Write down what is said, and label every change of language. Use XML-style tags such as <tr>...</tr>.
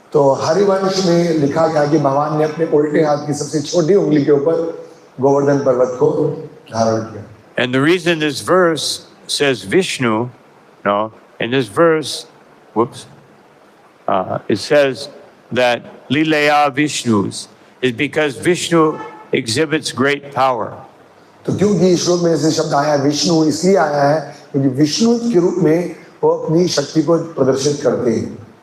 <hi>तो हरिवंश में लिखा गया कि भगवान ने अपने उल्टे हाथ की सबसे छोटी उंगली के ऊपर गोवर्धन पर्वत को धारण किया।</hi> <en>And the reason this verse says Vishnu, in this verse, it says that Lilaya Vishnus is because Vishnu exhibits great power.</en> <hi>तो क्योंकि श्लोक में ऐसे शब्द आया विष्णु इसलिए आया है क्योंकि विष्णु के रूप में वो अपनी शक्ति को प्रदर्शित करते हैं।</hi>